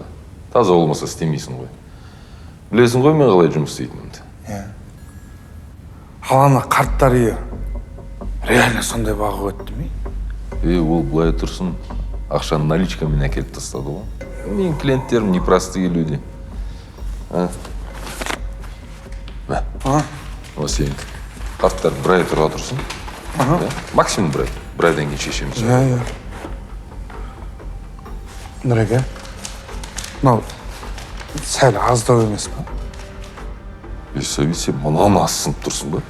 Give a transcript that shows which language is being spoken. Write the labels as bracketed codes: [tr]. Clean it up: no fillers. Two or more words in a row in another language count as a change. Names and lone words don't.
[kk] Таза болмаса істемейсің ғой. Білесің ғой мен қалай жұмыс істейтінімді. Ал ана қарттар үйі реально сондай баға өтті ме? Ол былай тұрсын, ақшаны наличкамен әкеліп тастады ғой. Менің клиенттерім [ru] непростые люди. О, [kk] сен қарттар бір ай тұра тұрсын. Максимум бір ай. Бір айдан кейін шешеміз. Нұреке, мынау сәл аздау емес па? Сәбит, сен мұнан асынып тұрсың ба?